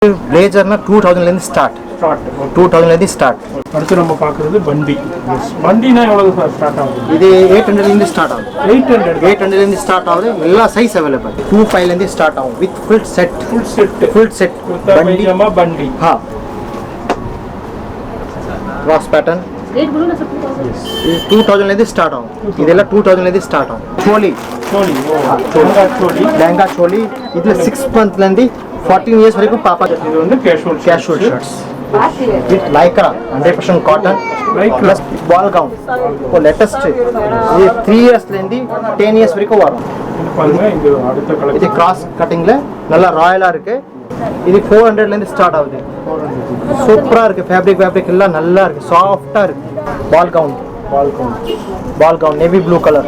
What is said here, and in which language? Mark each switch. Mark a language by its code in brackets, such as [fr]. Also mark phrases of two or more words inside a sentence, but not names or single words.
[en] Blazer na 2000 start. 2000 start. [ta] அடுத்து நம்ம பார்க்குறது பண்டி. பண்டினா எவ்வளவு ஸ்டார்ட் ஆகுது? இது 800 ல இருந்து ஸ்டார்ட் ஆகுது. 800 ல இருந்து ஸ்டார்ட் ஆகுது. எல்லா [en] size available. [ta] 25 ல இருந்து ஸ்டார்ட் ஆகும் [en] with full set [ta] பண்டி. பண்டி. [en] हां. Cross pattern. [hi] रेट बोलो ना सब [ta] 2000 ல இருந்து ஸ்டார்ட் ஆகும். இதெல்லாம் 2000 ல இருந்து ஸ்டார்ட் ஆகும். சோலி. லெஹங்கா சோலி. இது 6 month ல இருந்து 14 years வரைக்கும் பாப்பா. இது வந்து [en] casual shirts. With lycra 100% cotton plus ball gown. So latest [ta] ये 3 years ல இருந்து 10 years வரைக்கும் வரும். பாருங்க இது அடுத்த கலர். இது கிராஸ் கட்டிங்ல நல்ல ராயலா இருக்கு. இது 400 ல இருந்து ஸ்டார்ட் ஆகுது. சூப்பரா இருக்கு. ஃபேப்ரிக் எல்லாம் நல்லா இருக்கு. சாஃப்ட்டா இருக்கு. [en] ball gown navy blue color.